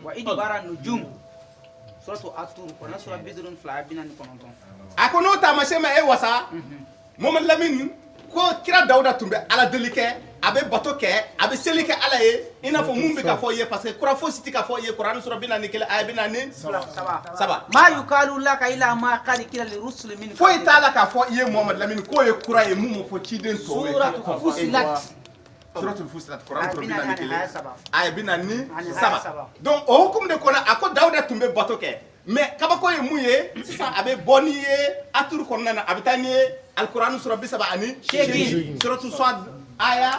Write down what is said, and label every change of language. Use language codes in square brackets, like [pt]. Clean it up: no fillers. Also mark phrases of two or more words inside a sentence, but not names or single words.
[ar] وإدبار النجوم سورة الطور [bm] kɔnɔ sura 22 aya 49 a ko n'o taamasiyɛn ma e wasa Muhamadu Lamini ko kira Dawuda tun bɛ ala deli kɛ a bɛ bato kɛ a bɛ seli kɛ ala ye i n'a fɔ mun bɛ ka fɔ ye [fr] parce que [bm] kura fosi tɛ ka fɔ ye Kurani sura 41 aya 47 [ar] ما يقال لك إلا ما قد قيل للرسل من [bm] foyi t'a la k'a fɔ i ye Muhamadu Lamini k'o ye kura ye mun fɔ ciden tɔw ye [ar] سورة فصلت [bm] Suratul Fusilat Kurani sura 41 aya 47 donc o hukumu de kɔnɔ a ko Dawuda tun bɛ bato kɛ mais kabako ye mun ye sisan a bɛ bɔ n'i ye aturu kɔnɔna na a bɛ taa n'i ye Alkurani sura 38 Suratul Swad aya